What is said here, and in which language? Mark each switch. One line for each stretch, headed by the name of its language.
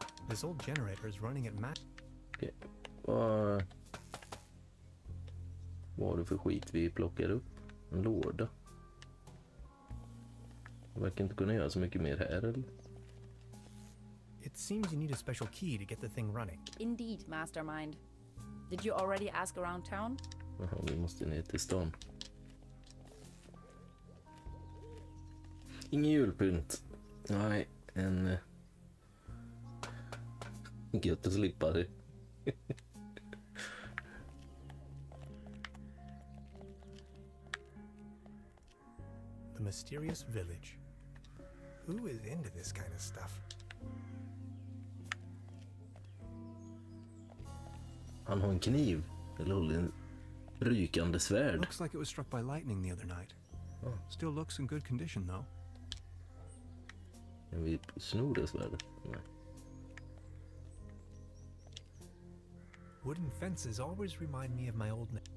English: This old generator is running at max. Okay.
Swedish: Vad var det för skit vi plockade upp? En låda. Jag verkar inte kunna göra så mycket mer här, eller?
English: It seems you need a special key to get the thing running. Indeed, Mastermind. Did you already ask around town?
Swedish: Jaha, vi måste ner till stan. Ingen julpynt. Nej, en... Gött att slippa det.
English: The mysterious village. Who is into this kind of stuff?
Swedish: Han har en kniv. Eller håller en rykande svärd.
English: Looks like it was struck by lightning the other night. Oh. Still looks in good condition though.
Swedish: Kan vi sno det svärdet? Nej.
English: Wooden fences always remind me of my old